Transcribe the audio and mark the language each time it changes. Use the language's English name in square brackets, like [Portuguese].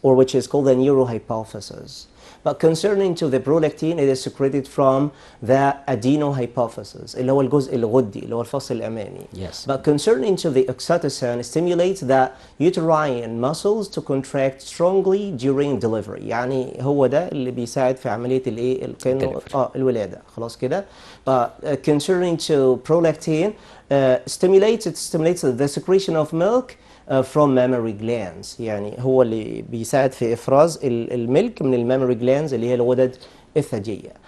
[English] Or which is called the neurohypophysis. But concerning to the prolactin, it is secreted from the adenohypophysis [Arabic] اللي هو الجزء الغدي اللي هو الفص الأمامي. [English] Yes. But concerning to the oxytocin, stimulates the uterine muscles to contract strongly during delivery. [Arabic] يعني هو ده اللي بيساعد في عملية الايه الولادة. خلاص كده. [English] But concerning to prolactin, stimulates the secretion of milk from mammary glands. [Arabic] يعني هو اللي بيساعد في إفراز الملك من المامري glands اللي هي الغدد الثديية.